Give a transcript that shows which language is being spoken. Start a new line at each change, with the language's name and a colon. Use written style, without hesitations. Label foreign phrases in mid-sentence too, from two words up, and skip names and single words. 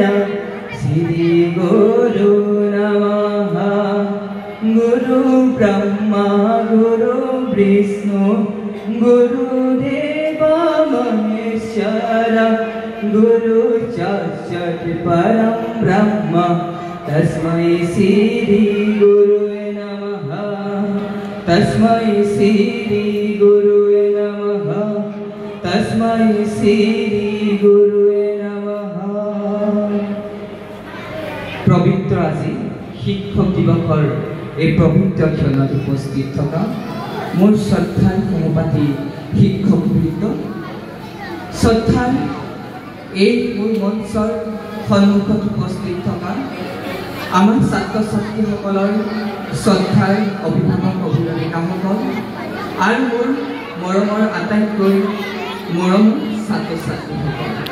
Sanskrit: श्रीगुरु नमः गुरु ब्रह्मा गुरु विष्णु गुरुदेव महेश्वर गुरु साक्षात् परं ब्रह्म तस्मै श्री गुरुवे नमः तस्मै श्री गुरुवे नमः तस्मै श्री गुरुवे नमः।
Assamese: पवित्र আজি শিক্ষক দিৱসৰ এই পবিত্ৰ ক্ষণত উপস্থিত থকা মোৰ শ্ৰদ্ধাৰ সমপাতি শিক্ষকবৃন্দ, শ্ৰদ্ধাৰ এই মোৰ মঞ্চৰ সন্মুখত উপস্থিত থকা আমাৰ ছাত্ৰ ছাত্ৰীসকলৰ শ্ৰদ্ধাৰ অভিভাৱক অভিভাৱিকাসকল আৰু মোৰ মৰমৰ আটাইতকৈ মৰম ছাত্ৰ ছাত্ৰীসকল,